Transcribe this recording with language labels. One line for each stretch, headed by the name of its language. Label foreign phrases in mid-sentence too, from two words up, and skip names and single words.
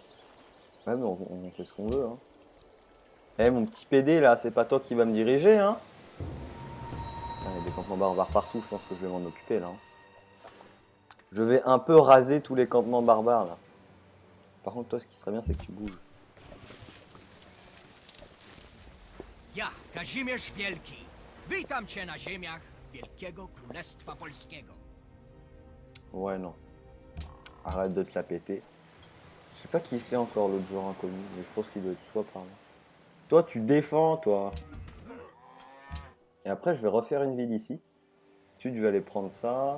French: Ouais, mais on fait ce qu'on veut. Hein. Eh, mon petit PD, là, c'est pas toi qui va me diriger, hein? Il y a des campements barbares partout, je pense que je vais m'en occuper, là. Hein. Je vais un peu raser tous les campements barbares, là. Par contre, toi, ce qui serait bien, c'est que tu bouges.
Polish: Ja, Kazimierz Wielki. Witam cię na ziemiach Wielkiego Królestwa Polskiego.
French: Ouais, non. Arrête de te la péter. Je sais pas qui c'est encore l'autre joueur inconnu, mais je pense qu'il doit être soit par là. Toi, tu défends, toi. Et après, je vais refaire une ville ici. Ensuite, je vais aller prendre ça.